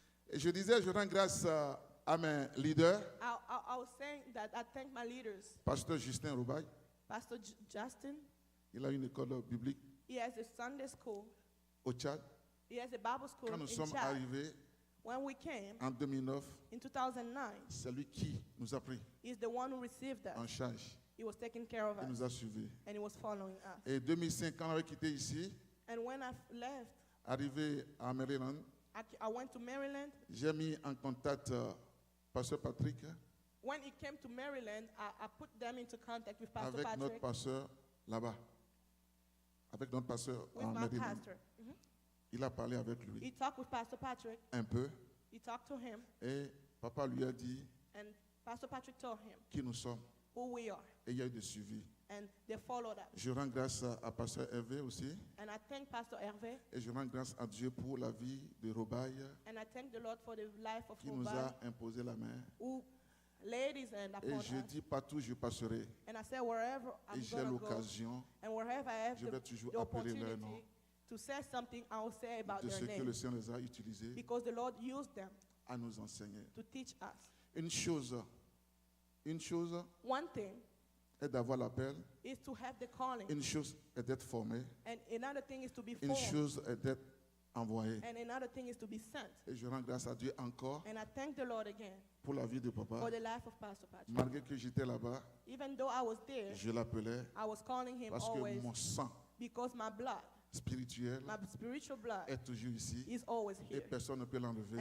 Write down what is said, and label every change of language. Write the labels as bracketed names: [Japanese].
[French] Et je disais, je rends grâce à mes leaders, [English] I was saying that I thank my leaders. [French] Pasteur Justin Roubaille, [English] Pastor Justin, [French] il a une école biblique [English] he has a Sunday school. [French] au Tchad. [English] He has a Bible school [French] Quand nous [English] in [French] sommes [English] Chad. [French] arrivés [English] When we came [French] en 2009, [English] in 2009, [French] c'est lui qui nous a pris [English] he's the one who received [French] en [English] us. [French] charge. [English] He was taking care of [French] Il [English] us, [French] nous a suivis. [English] and he was following us. [French] Et 2005, quand on avait quitté ici, [English] And when I left, [French] arrivé à Maryland, [English] I went to Maryland. [French] j'ai mis en contact Pasteur Patrick [English] When he came to Maryland, I put them into contact with Pastor [French] avec notre [English] Patrick, [French] pasteur là-bas. Avec notre pasteur [English] with [French] en [English] my [French] Maryland. [English] pastor. Mhm. [French] Il a parlé avec lui [English] He talked with Pastor Patrick. [French] un peu [English] He talked to him, [French] et papa lui a dit [English] and Pastor Patrick told him [French] qui nous sommes [English] who we are, [French] et il y a eu des suivis. [English] and they followed us. [French] Je rends grâce à pasteur Hervé aussi [English] And I thank Pastor Hervé, [French] et je rends grâce à Dieu pour la vie de Robaille [English] and I thank the Lord for the life of [French] qui nous [English] Rubai, [French] a imposé la main. [English] who ladies and [French] Et [English] upon [French] je [English] us. [French] dis partout je passerai. [English] And I said, wherever [French] Et [English] I'm [French] j'ai [English] going to go, [French] l'occasion [English] and wherever I have [French] je vais toujours [English] the [French] appeler leur nom. [English] opportunity to say something, I will say about [French] de [English] their [French] ce que le [English] name. [French] Seigneur les a utilisés [English] Because the Lord used them [French] à nous enseigner. [English] to teach us. [French] Une chose [English] One thing [French] est d'avoir l'appel, [English] is to have the calling. [French] une chose est d'être formé, [English] And another thing is to be [French] une [English] formed. [French] chose est d'être envoyé. [English] And another thing is to be sent. [French] Et je rends grâce à Dieu encore [English] And I thank the Lord again [French] pour la vie de papa. [English] for the life of Pastor Patrick. [French] Malgré que j'étais là-bas, [English] Even though I was there, [French] je l'appelais [English] I was calling him [French] parce que [English] always [French] mon sang [English] because my blood, [French] spirituel [English] my spiritual blood, [French] est toujours ici [English] is always [French] et [English] here. [French] personne ne peut l'enlever.